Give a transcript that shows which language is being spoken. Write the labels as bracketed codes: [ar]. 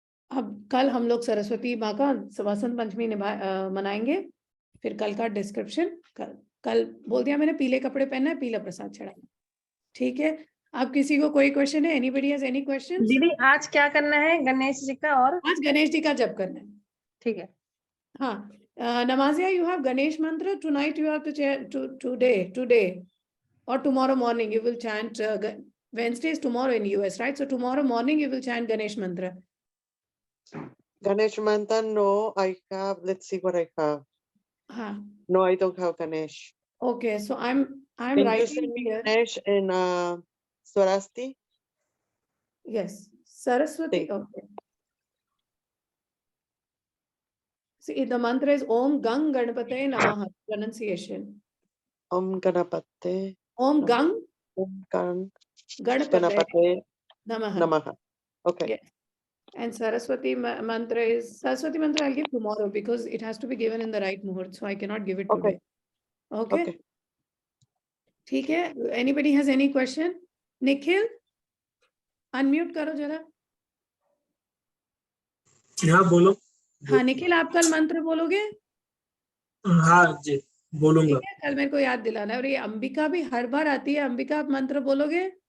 [hi] अब कल हम लोग सरस्वती माँ का वसंत पंचमी मनाएंगे, फिर कल का डिस्क्रिप्शन कल बोल दिया मैंने, पीले कपड़े पहनना है, पीला प्रसाद चढ़ाना, ठीक है। अब किसी को कोई क्वेश्चन है? [en] Anybody has any question? [hi] दीदी आज क्या करना है गणेश जी का? और आज गणेश जी का जप करना है, ठीक है। हाँ। [en] Namazia, you have Ganesh mantra tonight. You have to chant today or tomorrow morning. You will chant. Wednesday is tomorrow in US, right? So tomorrow morning you will chant Ganesh mantra. Ganesh mantra, no, I have. Let's see what I have. No, I don't have Ganesh. Okay, so I'm Can you writing send me here. Ganesh in Swarasti? Yes, Saraswati. Okay. See, the mantra is Om Gang Ganapate Namaha. Pronunciation. Om Ganapate. Om Gang Ganapate Namaha. Okay. Yes. And Saraswati mantra is, Saraswati mantra I'll give tomorrow because it has to be given in the right muhurt, so I cannot give it today. Okay. [hi] ठीक है. [en] Anybody has any question? [hi] Nikhil, unmute करो जरा. हाँ बोलो. हाँ निखिल, आप कल मंत्र बोलोगे? हाँ जी बोलूंगा. ठीक है, कल मेरे को याद दिलाना है. और ये अंबिका भी हर बार आती है. अंबिका, आप मंत्र बोलोगे?